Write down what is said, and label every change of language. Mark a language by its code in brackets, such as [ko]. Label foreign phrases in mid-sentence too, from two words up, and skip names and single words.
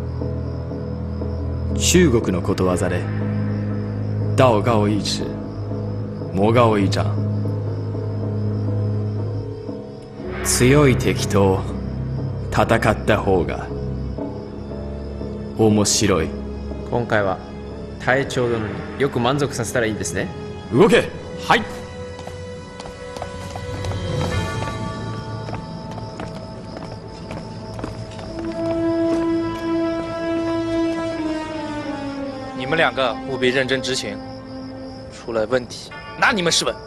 [ja] 中国のことわざで [zh] 道高一尺魔高一丈。 [ja] 強い敵と戦った方が面白い。今回は隊長殿によく満足させたらいいんですね。動け。はい。 [zh] 你们两个务必认真执行，出了问题拿你们是本。